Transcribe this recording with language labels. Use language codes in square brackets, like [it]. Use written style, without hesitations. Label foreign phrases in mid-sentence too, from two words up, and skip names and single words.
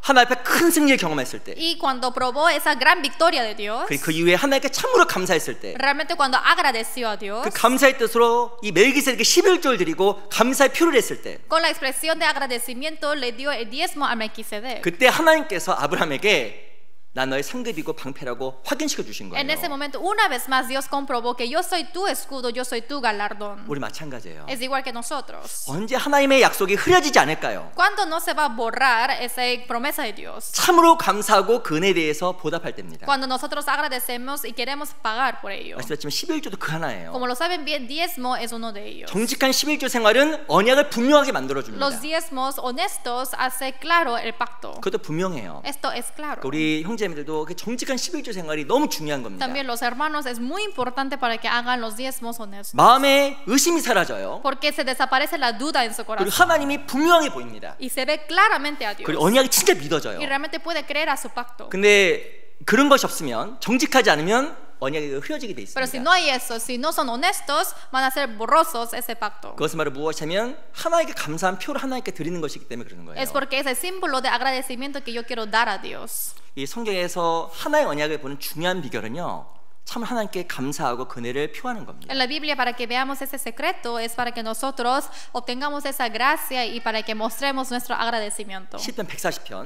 [ko] 하나님 앞에 큰 승리를 경험했을 때, [es] Y cuando probó esa gran victoria de Dios, [ko] 그 이후에 하나님께 참으로 감사했을 때, [es] realmente cuando agradeció a Dios, [ko] 그 감사의 뜻으로 이 멜기세덱에게 11조를 드리고 감사의 표를 했을 때, [es] con la expresión de agradecimiento le dio el diezmo a Melquisedec. [ko] 그때 하나님께서 아브라함에게 난 너의 상급이고 방패라고 확인시켜 주신 거예요. [es] En ese momento, una vez más, Dios comprobó que yo soy tu escudo, yo soy tu galardón. [ko] 우리 마찬가지예요. [es] Es igual que nosotros. [ko] 언제 하나님의 약속이 흐려지지 않을까요? [es] ¿Cuándo no se va a borrar esa promesa de Dios? [ko] 참으로 감사하고 그 은혜에 대해서 보답할 때입니다. [es] Cuando nosotros agradecemos y queremos pagar por ello. [ko] 말씀드렸지만 11조도 그 하나예요. [es] Como lo saben bien, diezmo es uno de ellos. [ko] 정직한 11조 생활은 언약을 분명하게 만들어줍니다. [es] Los diezmos honestos hace claro el pacto. [ko] 그것도 분명해요. [es] Esto es claro. [ko] 우리 형제님들도 정직한 11조 생활이 너무 중요한 겁니다. [es] También los hermanos es muy importante para que hagan los diezmos honestos. [ko] 마음에 의심이 사라져요. [es] Porque se desaparece la duda en su [ko] 그리고 [es] corazón. [ko] 하나님이 분명해 보입니다. [es] Y se ve claramente a Dios. [ko] 그리고 언약이 진짜 믿어져요. [es] Y realmente puede creer a su pacto. [ko] 근데 그런 것이 없으면, 정직하지 않으면 언약이 흐려지게 돼 [es] Pero si [ko] 있습니다. [es] no hay eso, si no son honestos, van a ser borrosos ese pacto. [ko] 그것은 바로 무엇이냐면 하나님께 감사한 표를 하나님께 드리는 것이기 때문에 그러는 거예요. [es] Es porque es el símbolo de agradecimiento que yo quiero dar a Dios. [ko] 이 성경에서 하나의 언약을 보는 중요한 비결은요, 참 하나님께 감사하고 은혜를 표하는 겁니다. [es] En la Biblia, para que veamos ese secreto, es para que nosotros obtengamos esa gracia y para que mostremos nuestro agradecimiento. [ko] 시편 140편